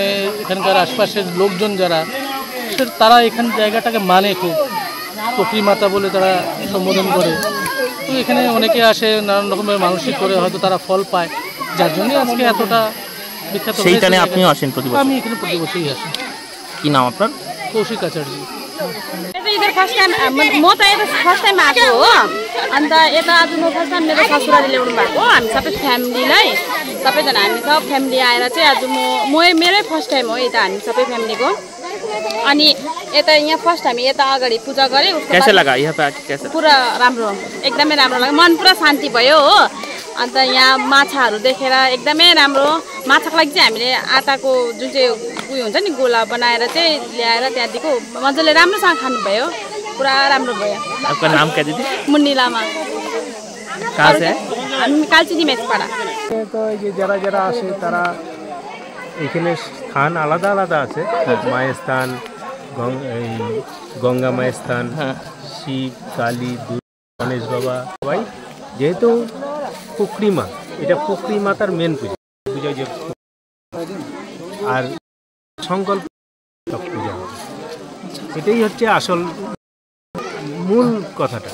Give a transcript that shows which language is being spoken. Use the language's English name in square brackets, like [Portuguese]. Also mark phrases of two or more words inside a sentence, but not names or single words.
[Bangla] এখানকার আশপাশের লোকজন যারা, তারা এখান জায়গাটাকে মানে খুব পুকুরি মাতা বলে তারা সম্বোধন করে। তো এখানে অনেকে আসে, নানান রকমের মানসিক করে হয়তো তারা ফল পায়, যার জন্য আজকে এতটা বিখ্যাত। সেইখানে আপনিও আসেন প্রতি বছর? আমি এখানে প্রতি বছরই আসি। কি नाम আপনার? कौशिक आचार्य। [Nepali] इधर [English] first time [Nepali] म त यता [English] first time [Nepali] आएको हो। अन्त यता आज म [English] first time [Nepali] मेरो ससुराले ल्याउनु भएको। हामी सबै फ्यामिलीलाई, सबैजना हामी सब फ्यामिली आएर चाहिँ आज मेरै [English] first time [Nepali] हो यता, हामी सबै फ्यामिलीको। अनि यता यहाँ फर्स्ट हामी यता अगाडि पूजा गरेँ। [Hindi] कैसे लगा यहाँ पे आके? कैसे? [Nepali] पुरा राम्रो, एकदमै राम्रो लाग्यो। मन पुरा शान्ति भयो हो। अन्त यहाँ माछाहरू देखेर एकदमै राम्रो। माछाको लागि चाहिँ हामीले आटाको जुन चाहिँ उयो हुन्छ नि, गोला बनाएर चाहिँ ल्याएर त्यहाँदेखिको मजाले राम्रोसँग खानुभयो। पुरा राम्रो भयो। [Hindi] आपका नाम क्या दिदी? मुन्नी लामा। कहाँ से है? [Nepali] हामी कालचिनी मेचपाडा। [Bangla] তো এই যে যারা যারা আসে তারা এখানে স্থান আলাদা আলাদা আছে। মায়ের স্থান, গঙ্গা মায়ের স্থান, শিব, কালী, গণেশ বাবা, সবাই। যেহেতু পুকুরি মা, এটা পুকুরি মাতার মেন পূজা যে, আর সংকল্প পূজা, এটাই হচ্ছে আসল মূল কথাটা।